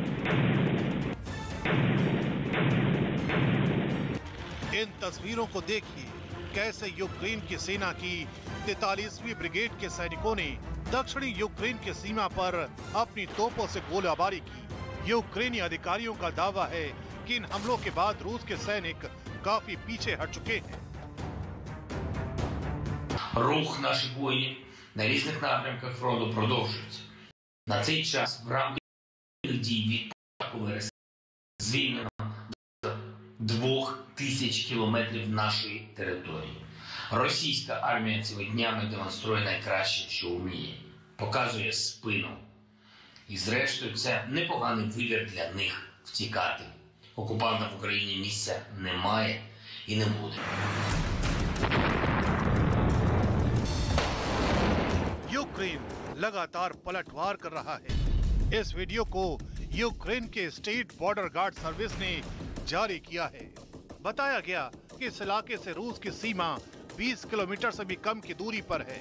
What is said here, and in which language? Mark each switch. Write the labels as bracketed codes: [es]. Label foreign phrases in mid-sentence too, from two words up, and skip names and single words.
[hi] इन तस्वीरों को देखिए, कैसे यूक्रेन की सेना की 43वीं ब्रिगेड के सैनिकों ने दक्षिणी यूक्रेन की सीमा पर अपनी तोपों से गोलाबारी की। यूक्रेनी अधिकारियों का दावा है कि इन हमलों के बाद रूस के सैनिक काफी पीछे हट चुके हैं। [uk] Рух наших воїнів на різних напрямках фронту продовжується. На цей час в рамках дій від початку вересня звільнено до 2000 кілометрів нашої території. Російська армія цими днями демонструє найкраще, що вміє. Показує спину. І зрештою це непоганий вибір для них втікати. Окупантам в Україні місця немає і не буде. [hi] यूक्रेन लगातार पलटवार कर रहा है। इस वीडियो को यूक्रेन के स्टेट बॉर्डर गार्ड सर्विस ने जारी किया है। बताया गया कि इस इलाके से रूस की सीमा 20 किलोमीटर से भी कम की दूरी पर है।